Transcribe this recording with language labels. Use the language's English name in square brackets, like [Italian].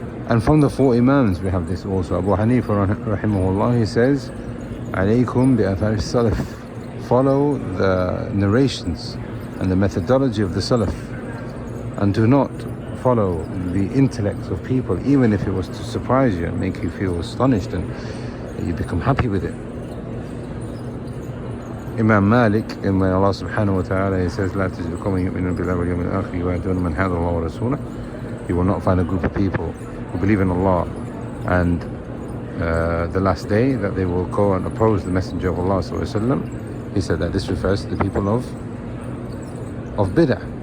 [English] And from the four Imams we have this also. Abu Hanifa rahimahullah, he says, [Arabic] alaykum bi athar salaf. [English] Follow the narrations and the methodology of the salaf, and do not follow the intellects of people, even if it was to surprise you and make you feel astonished and you become happy with it. Imam Malik, in Allah subhanahu wa ta'ala, he says, [Arabic] لا تجد قوما يؤمنون بالله واليوم الآخر يوادون من حاد الله ورسوله. [English] You will not find a group of people who believe in Allah and the last day, that they will go and oppose the Messenger of Allah sallallahu alaihi wasallam. He said that this refers to the people of bid'ah.